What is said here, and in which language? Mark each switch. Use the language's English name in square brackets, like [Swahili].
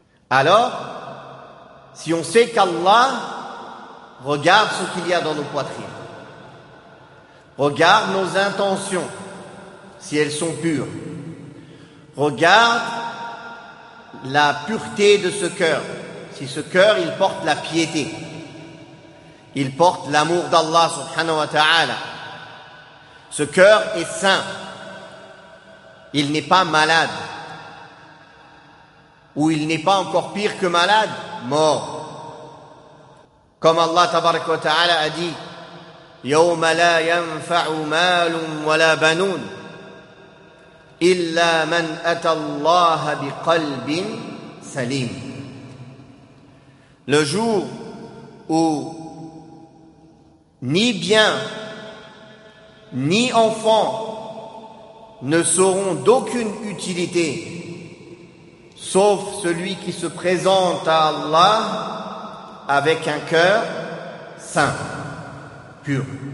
[French] Alors, si on sait qu'Allah regarde ce qu'il y a dans nos poitrines, regarde nos intentions, si elles sont pures, regarde la pureté de ce cœur, si ce cœur il porte la piété, il porte l'amour d'Allah subhanahu wa ta'ala. Ce cœur est sain. Il n'est pas malade. Ou il n'est pas encore pire que malade, mort. Comme Allah tabaraka wa ta'ala a dit: [Arabic] يَوْمَ لَا يَنْفَعُ مَالٌ وَلَا بَنُونَ إِلَّا مَنْ أَتَى اللَّهَ بِقَلْبٍ سَلِيمٍ. [French] Le jour où ni bien, ni enfant ne seront d'aucune utilité, sauf celui qui se présente à Allah avec un cœur saint, pur.